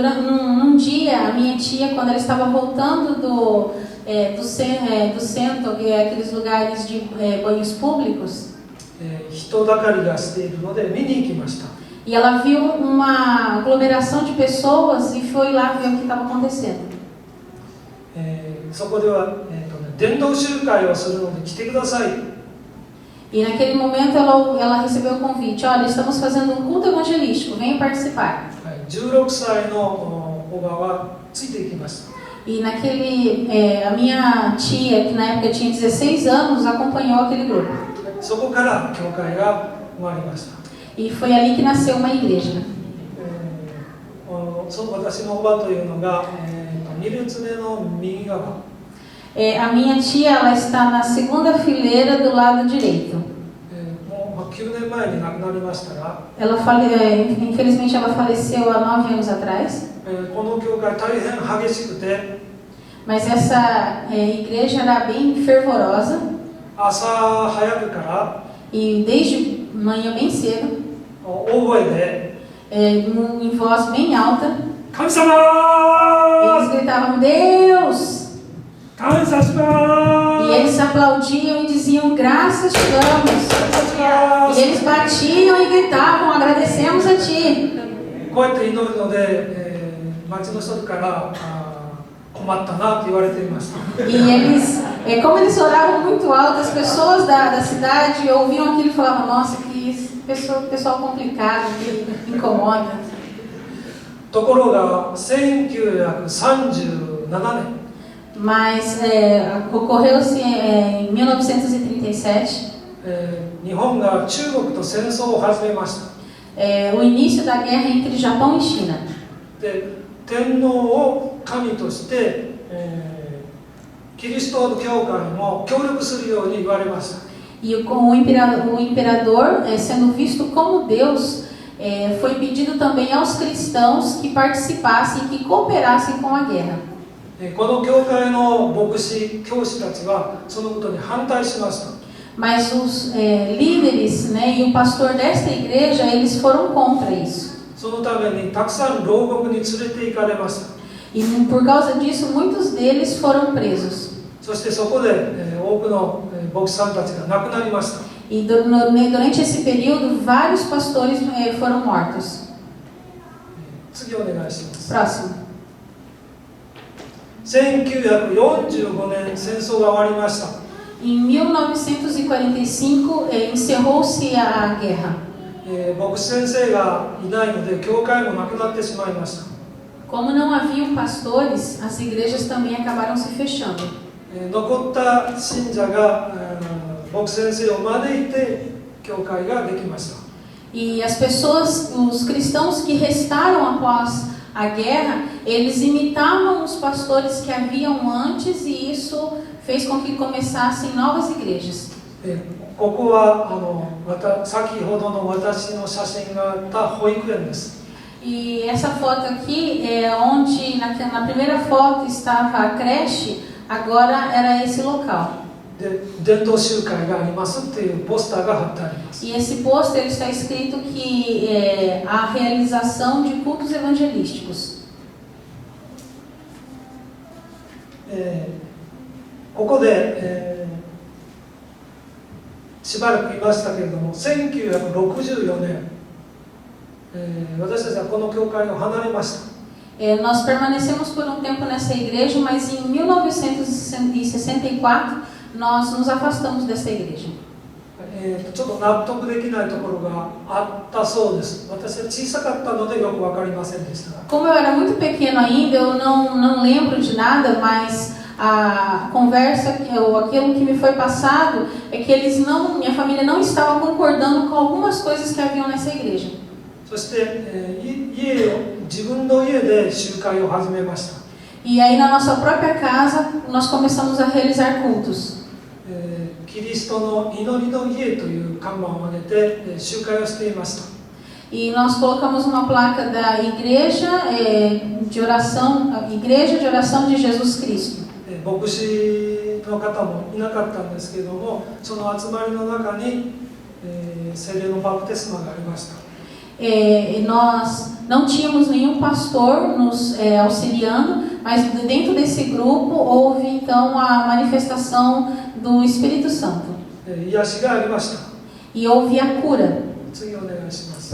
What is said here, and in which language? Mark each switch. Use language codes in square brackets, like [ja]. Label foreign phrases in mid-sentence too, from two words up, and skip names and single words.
[pt] Num dia, a minha tia, quando ela estava voltando do centro, que é aqueles lugares de banhos públicos, [ja] 人だかりがしているので見に行きました。 [pt] e ela viu uma aglomeração de pessoas e foi lá ver o que estava acontecendo. [ja] そこでは、伝道集会をするので来てください。 [pt] E naquele momento ela recebeu o convite: olha, estamos fazendo um culto evangelístico, venha participar. [ja] 16 歳のおばはついていきました。 [pt] E a minha tia, que na época tinha 16 anos, acompanhou aquele grupo. [ja] そこから教会が生まれました。 [pt] E foi ali que nasceu uma igreja. [ja] 私のおばというのが、2列目の右側。 [pt] A minha tia, ela está na segunda fileira do lado direito. [ja] もう9年前に亡くなりましたが、 [pt] infelizmente ela faleceu há 9 anos atrás. [ja] この教会大変激しくて、 [pt] Mas essa igreja era bem fervorosa. [ja] 朝早くから、 [pt] E desde manhã bem cedo, [ja] 大声で、 [pt] em voz bem alta, [ja] 神様 [pt] eles gritavam: Deus! [ja] 感謝します [pt] E eles aplaudiam e diziam: graças te damos. E eles batiam e gritavam: agradecemos a ti. [ja] ここうやって祈るので、町の人から困ったなと言われていました。 [pt] E eles, como eles oravam muito alto, as pessoas da cidade ouviam aquilo e falavam: nossa, que pessoal complicado, que incomoda. [ja] ところが1937年 [pt] Mas ocorreu-se em 1937, [ja] 日本が中国と戦争を始めました。 [pt] o início da guerra entre Japão e China. [ja] で、天皇を神として、キリスト教会も協力するように言われました。 [pt] E o imperador, sendo visto como Deus, foi pedido também aos cristãos que participassem, que cooperassem com a guerra. [ja] この教会の牧師、教師たちはそのことに反対しました。 [pt] Mas os líderes, né, e o pastor desta igreja, eles foram contra isso. [ja] そのためにたくさん牢獄に連れて行かれました。 [pt] E por causa disso, muitos deles foram presos. [ja] そしてそこで、多くの牧師さんたちが亡くなりました。 [pt] E durante esse período, vários pastores foram mortos. [ja] 次お願いします。 [pt] Próximo. [ja] 1945年戦争が終わりました。 [pt] Em 1945, encerrou-se a guerra. [ja] 牧師先生がいないので教会もなくなってしまいました。 [pt] Como não haviam pastores, as igrejas também acabaram se fechando. [ja] 残った信者が牧師先生を招いて教会ができました。 [pt] E as pessoas, os cristãos que restaram após a guerra, eles imitavam os pastores que haviam antes, e isso fez com que começassem novas igrejas. [ja] ここは先ほどの私の写真があった保育園です。 [pt] E essa foto aqui é onde na primeira foto estava a creche, agora era esse local. [ja] で、伝道集会がありますっていうポスターが貼ってあります。 [pt] E esse pôster está escrito que é a realização de cultos evangelísticos. [ja] ここで、しばらくいましたけれども、1964年、私たちはこの教会を離れました。 [pt] Nós permanecemos por um tempo nessa igreja, mas em 1964 nós nos afastamos dessa igreja. [ja] ちょっと納得できないところがあったそうです。私は小さかったのでよく分かりませんでしたが。 [pt] Como eu era muito pequeno ainda, eu não lembro de nada, mas a conversa, aquilo que me foi passado, é que minha família não estava concordando com algumas coisas que haviam nessa igreja. [ja] そして、自分の家で集会を始めました。 [pt] E aí na nossa própria casa nós começamos a realizar cultos. [ja] キリストの祈りの家という看板を上げて、集会をしていました。 [pt] E nós colocamos uma placa da igreja de oração de Jesus Cristo. [ja] 牧師の方もいなかったんですけれども、その集まりの中に、聖霊のバプテスマがありました。 [pt] Nós não tínhamos nenhum pastor nos auxiliando, mas dentro desse grupo houve então a manifestação do Espírito Santo. [ja] 癒しがありました。 [pt] E houve a cura. [ja] 次お願いします。